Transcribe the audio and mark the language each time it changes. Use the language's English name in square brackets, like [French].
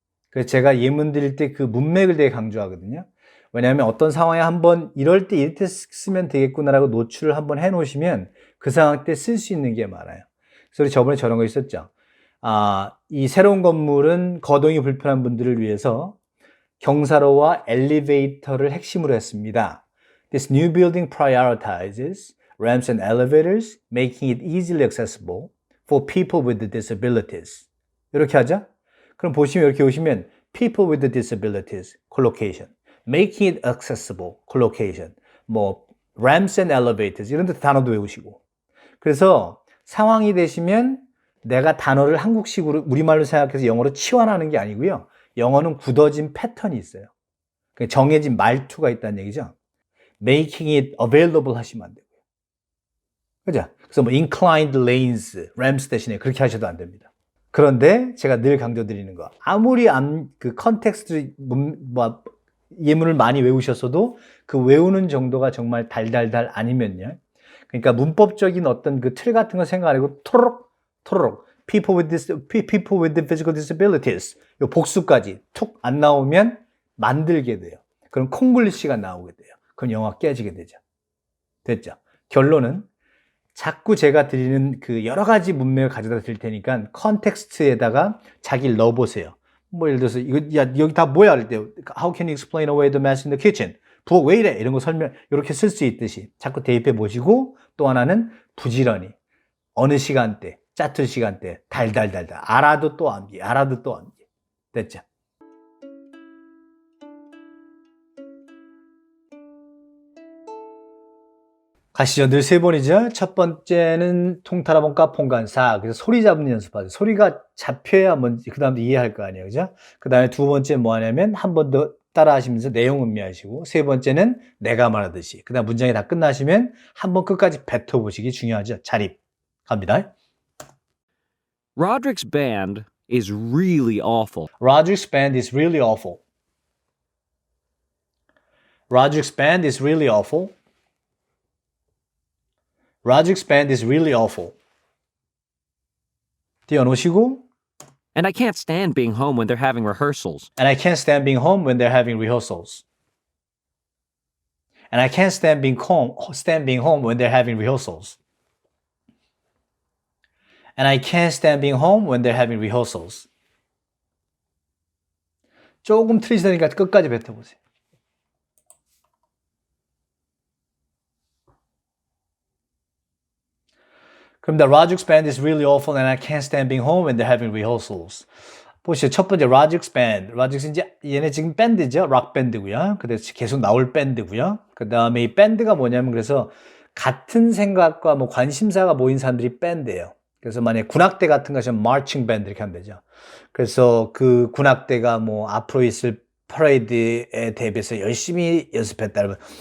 [Korean] 그래서 제가 예문 드릴 때 그 문맥을 되게 강조하거든요. 왜냐하면 어떤 상황에 한번 이럴 때 이렇게 쓰면 되겠구나라고 노출을 한번 해 놓으시면 그 상황 때 쓸 수 있는 게 많아요. 그래서 저번에 저런 거 있었죠. 이 새로운 건물은 거동이 불편한 분들을 위해서 경사로와 엘리베이터를 핵심으로 했습니다. [English] This new building prioritizes ramps and elevators, making it easily accessible for people with disabilities. [Korean] 이렇게 하죠. 그럼 보시면 이렇게 오시면 [English] people with disabilities, [Korean] collocation, [English] making it accessible, [Korean] collocation, 뭐 [English] ramps and elevators [Korean] 이런 데 단어도 외우시고. 그래서 상황이 되시면 내가 단어를 한국식으로 우리말로 생각해서 영어로 치환하는 게 아니고요. 영어는 굳어진 패턴이 있어요. 정해진 말투가 있다는 얘기죠. [English] making it available [Korean] 하시면 안 되고요. 그죠? 그래서 뭐 [English] inclined lanes, [Korean] ramps 대신에 그렇게 하셔도 안 됩니다. 그런데 제가 늘 강조드리는 거, 아무리 그 컨텍스트 예문을 많이 외우셨어도 그 외우는 정도가 정말 달달달 아니면요. 그러니까 문법적인 어떤 그 틀 같은 거 생각 안 하고 토록 [English] people with physical disabilities [Korean] 요 복수까지 툭 안 나오면 만들게 돼요. 그럼 콩글리시가 나오게 돼요. 그럼 영어가 깨지게 되죠. 됐죠? 결론은 자꾸 제가 드리는 그 여러 가지 문맥을 가져다 드릴 테니까 컨텍스트에다가 자기를 넣어보세요. 뭐 예를 들어서 여기 다 뭐야 할 때 [English] How can you explain away the mess in the kitchen? [Korean] 부엌 왜 이래? 이런 거 설명 이렇게 쓸 수 있듯이 자꾸 대입해 보시고 또 하나는 부지런히 어느 시간대 짜투리 시간대 달달달달 알아도 또 암기 됐죠? 가시죠. 늘 세 번이죠. 첫 번째는 통타라본과 pon간사. 그래서 소리 잡는 연습하죠. 소리가 잡혀야 뭔지 그 다음에 이해할 거 아니에요. 그죠? 그 다음에 두 번째 뭐 하냐면 한 번 더 따라 하시면서 내용 음미하시고 세 번째는 내가 말하듯이 그 다음 문장이 다 끝나시면 한 번 끝까지 뱉어보시기 중요하죠. 자립. 갑니다. [English] Roderick's band is really awful. Roderick's band is really awful. Roderick's band is really awful. Roderick's band is really awful. [Korean] 띄워놓으시고 [English] And I can't stand being home when they're having rehearsals. And I can't stand being home when they're having rehearsals. And I can't stand being home when they're having rehearsals. And I can't stand being home when they're having rehearsals. [Korean] 조금 틀리시다니까 끝까지 뱉어보세요. 그럼 [English] the Roderick's band is really awful and I can't stand being home when they're having rehearsals. [Korean] 보시죠. 첫 번째 Roderick's band. Roderick's 이제 얘네 지금 밴드죠. 락 밴드고요. 그래서 계속 나올 밴드고요. 그 다음에 이 밴드가 뭐냐면 그래서 같은 생각과 뭐 관심사가 모인 사람들이 밴드예요. 그래서 만약에 군악대 같은 것이면 marching band 이렇게 하면 되죠. 그래서 그 군악대가 뭐 앞으로 있을 퍼레이드에 대비해서 열심히 연습했다.